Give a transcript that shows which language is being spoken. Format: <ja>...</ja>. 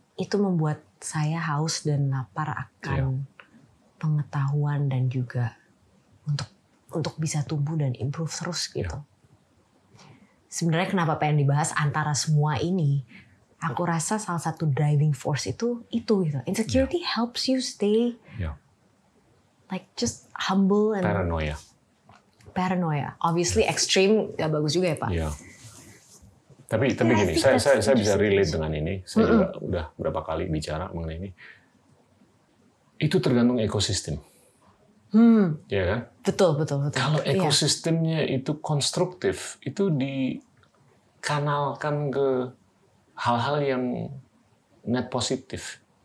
<id>Itu membuat saya haus dan lapar akan pengetahuan dan juga untuk bisa tumbuh dan improve terus gitu. Sebenarnya kenapa pengen dibahas antara semua ini? Aku rasa salah satu driving force itu gitu.</id> <en>Insecurity helps you stay like just humble and paranoia. Obviously extreme</en> <id>gak bagus juga ya Pak. Iya. Tapi gini, saya bisa relate dengan ini. Saya juga udah berapa kali bicara mengenai ini. Itu tergantung ekosistem. Ya kan? Betul. Kalau ekosistemnya itu konstruktif, itu dikanalkan ke hal-hal yang net positif.</id>